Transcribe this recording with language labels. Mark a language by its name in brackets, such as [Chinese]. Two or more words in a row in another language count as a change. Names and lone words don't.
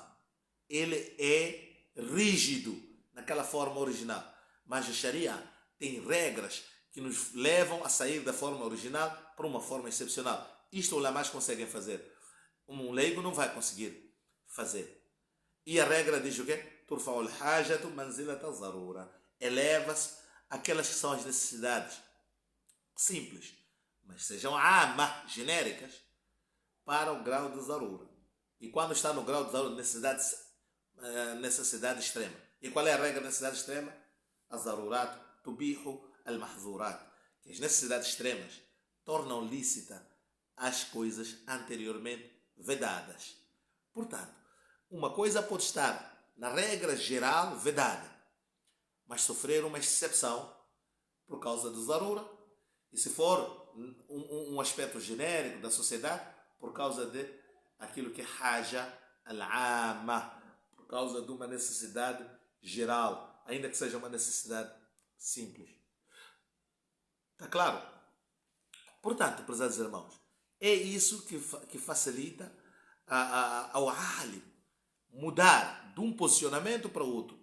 [Portuguese] Ele é rígido naquela forma original. Mas a Sharia tem regras que nos levam a sair da forma original para uma forma excepcional. Isto os ulama's conseguem fazer. Um leigo não vai conseguir fazer. E a regra diz o quê? [Arabic] ترفع الحاجة منزلة الضرورة. [Portuguese] Eleva-se aquelas que são as necessidades simples, mas sejam amma, genéricas, para o grau de zarura. E quando está no grau de zarura, necessidade extrema. E qual é a regra da necessidade extrema? [Arabic] الضرورات تبيح المحظورات. [Portuguese] Que as necessidades extremas tornam lícita as coisas anteriormente vedadas. Portanto, uma coisa pode estar na regra geral vedada, mas sofrer uma exceção por causa do zarura. E se for um aspecto genérico da sociedade, por causa de aquilo que é [Arabic] حاجة العامة, [Portuguese] por causa de uma necessidade geral, ainda que seja uma necessidade simples. Está claro? Portanto, prezados irmãos, é isso que facilita ao alim mudar de um posicionamento para o outro.